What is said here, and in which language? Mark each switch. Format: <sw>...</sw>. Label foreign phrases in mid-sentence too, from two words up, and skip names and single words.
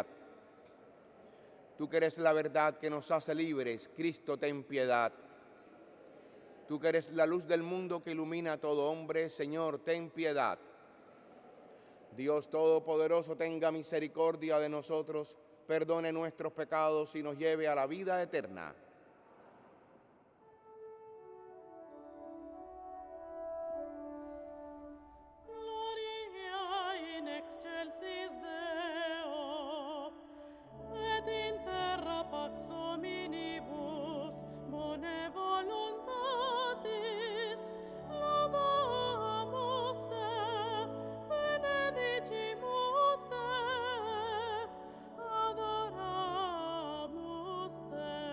<es>Tú que eres la verdad que nos hace libres, Cristo, ten piedad. Tú que eres la luz del mundo que ilumina a todo hombre, Señor, ten piedad. Dios Todopoderoso, tenga misericordia de nosotros, perdone nuestros pecados y nos lleve a la vida eterna.</es> <la>Gloria in excelsis Deo, et in terra pax hominibus, bone voluntatis, laudamus te, benedicimus te, adoramus te,</la>